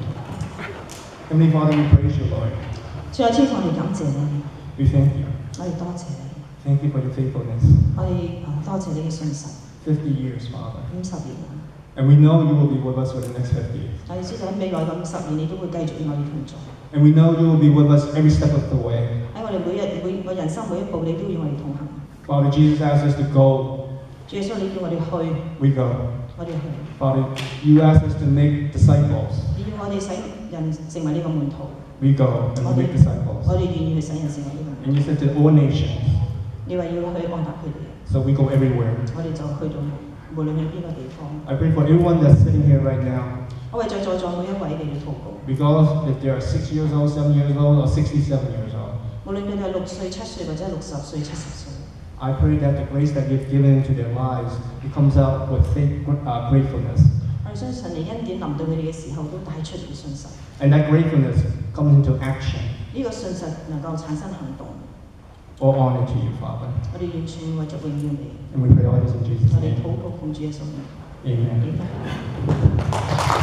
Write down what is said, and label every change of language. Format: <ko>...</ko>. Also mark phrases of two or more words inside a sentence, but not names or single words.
<en>Heavenly Father, we praise you, Lord.</en> <yue>最後天父，我哋感謝你，</yue> <en>We thank you.</en> <yue>我哋多謝你，</yue> <en>Thank you for your faithfulness.</en> <yue>我哋多謝你嘅信實</yue> <en>50 years, Father.</en> <yue>50 年啦。</yue> <en>And we know you will be with us for the next 50 years.</en> <yue>我哋知道喺未來嘅50年，你都會繼續與我哋同在。</yue> <en>And we know you will be with us every step of the way.</en> <yue>喺我哋每個人生每一步，你都與我哋同行。</yue> <en>Father, Jesus asks us to go.</en> <yue>主耶穌，你叫我哋去，</yue> <en>We go.</en> <yue>我哋去。</yue> <en>Father, you ask us to make disciples.</en> <yue>你要我哋使人成為呢個門徒，</yue> <en>We go and we make</en> <yue>我</yue> <en>disciples.</en> <yue>哋願意去使人成為呢個門徒。</yue> <en>And you said to all nations.</en> <yue>你話要去安達佢哋，</yue> <en>So we go everywhere.</en> <yue>我哋就去到無論去邊個地方。</yue> <en>I pray for everyone that's sitting here right now.</en> <yue>我為在座每一位你哋禱告，</yue> <en>Because if they are 6 years old, 7 years old, or 67 years old,</en> <yue>無論佢哋係6歲、7歲或者60歲、70歲，</yue> <en>I pray that the grace that you've given to their lives it comes out with gratefulness.</en> <yue>我哋相信你恩典臨到佢哋嘅時候，都帶出嚟信實。</yue> <en>And that gratefulness comes into action</en> <yue>呢個信實能夠產生行動，</yue> <en>or honor to you, Father.</en> <yue>我哋完全為着榮耀你。</yue> <en>And we pray all this in Jesus'</en> <yue>我哋</yue> <en>name.</en> <yue>禱告奉主耶穌名。</yue> <en>Amen. Amen.</en>